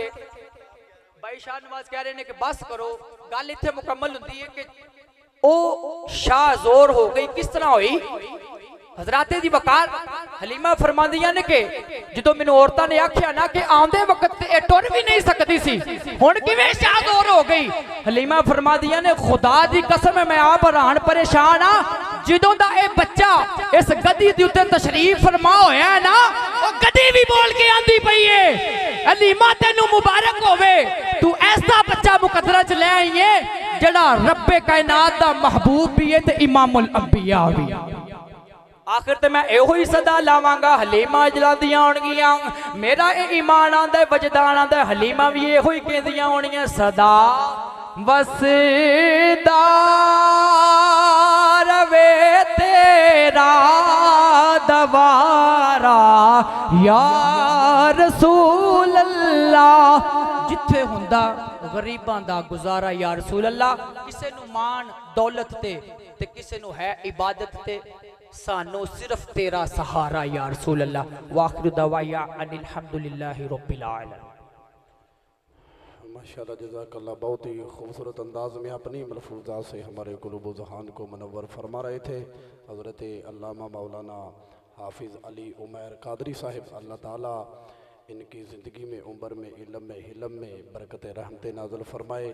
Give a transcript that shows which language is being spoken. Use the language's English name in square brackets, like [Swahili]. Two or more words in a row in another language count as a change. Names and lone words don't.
[Urdu] بھائی شاہ نواز کہہ رہے ہیں کہ بس کرو, [Punjabi] ਗੱਲ ਇੱਥੇ ਮੁਕੰਮਲ ਹੁੰਦੀ ਹੈ ਕਿ ਓ ਸ਼ਾਜ਼ੋਰ ਹੋ ਗਈ ਕਿਸ ਤਰ੍ਹਾਂ ਹੁਈ। ਹਜ਼ਰਾਤੇ ਦੀ ਵਕਾਰ ਹਲੀਮਾ ਫ਼ਰਮਾਂਦੀਆਂ ਨੇ ਕਿ ਜੋ ਮੈਨੂ ਔਰਤਾਂ ਨੇ ਆਖਿਆ ਨਾ ਕਿ ਆਂਦੇ ਵਕਤ ਤੇ ਟੁਰ ਭੀ ਨਹੀਂ ਸਕਤੀ ਸੀ ਹੁਣ ਕਿਵੇਂ ਸ਼ਾਜ਼ੋਰ ਹੋ ਗਈ। ਹਲੀਮਾ ਫ਼ਰਮਾਂਦੀਆਂ ਨੇ ਖ਼ੁਦਾ ਦੀ ਕਸਮ ਮੈਂ ਆਪ ਹੈਰਾਨ ਪਰੇਸ਼ਾਨ ਹਾਂ ਜਦੋਂ ਦਾ ਇਹ ਬੱਚਾ ਇਸ ਗੱਦੀ ਦੇ ਉੱਤੇ ਤਸ਼ਰੀਫ ਫਰਮਾ ਹੋਇਆ ਹੈ ਨਾ, ਉਹ ਗੱਦੀ ਵੀ ਬੋਲ ਕੇ ਆਂਦੀ ਪਈ ਏ ਅਲੀਮਾ ਤੈਨੂੰ ਮੁਬਾਰਕ ਹੋਵੇ, ਤੂੰ ਐਸਾ ਬੱਚਾ ਮੁਕੱਦਰਾ ਚ ਲੈ ਆਈ ਏ ਜਿਹੜਾ ਰੱਬੇ ਕਾਇਨਾਤ ਦਾ ਮਹਿਬੂਬ ਭੀ ਹੈ ਤੇ ਇਮਾਮੁਲ ਅੰਬੀਆ ਭੀ। ਆਖ਼ਿਰ ਤੇ ਮੈਂ ਏਹੋ ਹੀ ਸਦਾ ਲਾਵਾਂਗਾ ਹਲੀਮਾ ਜਲਾਦੀਆਂ ਹੋਣਗੀਆਂ, ਮੇਰਾ ਯੇ ਈਮਾਨ ਆਂਦਾ ਵਜਦਾਨ ਆਂਦਾ, ਹਲੀਮਾ ਭੀ ਏਹੋ ਹੀ ਕਹਿੰਦੀਆਂ ਹੋਣਗੀਆਂ ਸਦਾ ਵਸਦਾ ਰਵੇ ਤੇਰਾ ਦਵਾਰਾ [Arabic] يا رسول الله. [Punjabi] ਜਿੱਥੇ ਹੁੰਦਾ ਗਰੀਬਾਂ ਦਾ ਗੁਜ਼ਾਰਾ [Arabic] يا رسول الله, [Punjabi] ਕਿਸੇ ਨੂ ਮਾਨ ਦੌਲਤ ਤੇ ਕਿਸੇ ਨੂ ਹੈ ਇਬਾਦਤ ਤੇ, ਸਾਨੂ ਸਿਰਫ਼ ਤੇਰਾ ਸਹਾਰਾ [Arabic] يا رسول الله. وآخر دعوانا أن الحمد لله رب العالمين. ما شاء الله جزاك الله, [Urdu] بہت ہی خوبصورت انداز میں اپنی ملفوظات سے ہمارے قلوب اذہان کو منور فرما رہے تھے حضرت علامہ مولانا حافظ علی عمیر قادری صاحب. اللہ تعالیٰ ان کی زندگی میں عمر میں علم میں حلم میں برکت رحمت نازل فرمائے.